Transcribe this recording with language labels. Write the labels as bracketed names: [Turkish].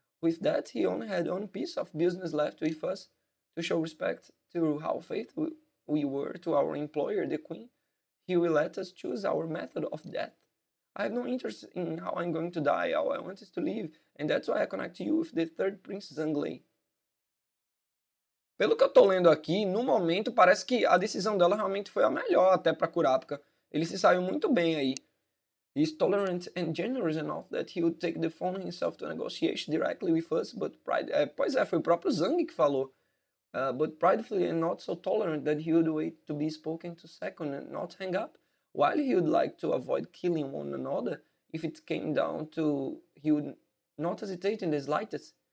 [English] With that, he only had one piece of business left with us, to show respect to how faithful we were to our employer, the Queen. He will let us choose our method of death. I have no interest in how I'm going to die. All I want is to live, and that's why I connect you with the third Prince Zhang Lei. [Portuguese] Pelo que eu tô lendo aqui, no momento parece que a decisão dela realmente foi a melhor até para Kurapika. Ele se saiu muito bem aí. [English] He's tolerant and generous enough that he would take the phone himself to negotiate directly with us, but [Portuguese] pois é, foi o próprio Zhang que falou. [English] But pridefully and not so tolerant that he would wait to be spoken to second and not hang up. While he would like to avoid killing one another, if it came down to, he would not hesitate in the slightest.